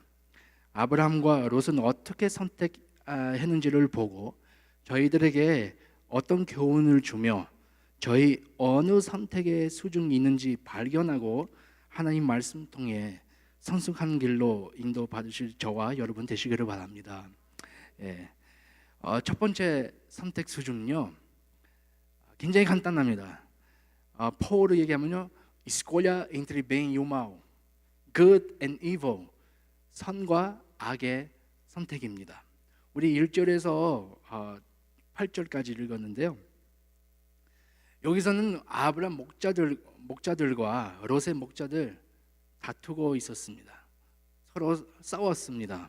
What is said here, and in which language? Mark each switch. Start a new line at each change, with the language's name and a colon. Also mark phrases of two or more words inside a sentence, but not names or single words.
Korean: 아브라함과 롯은 어떻게 선택했는지를 보고 저희들에게 어떤 교훈을 주며 저희 어느 선택의 수중이 있는지 발견하고 하나님 말씀 통해 성숙한 길로 인도 받으실 저와 여러분 되시기를 바랍니다. 첫 번째 선택 수준은요 굉장히 간단합니다. 포로 얘기하면요
Portuguese: escolha entre bem e o mal,
English: good and evil,
Korean: 선과 악의 선택입니다. 우리 1절에서 8절까지 읽었는데요. 여기서는 아브라함 목자들과 롯의 목자들 다투고 있었습니다. 서로 싸웠습니다.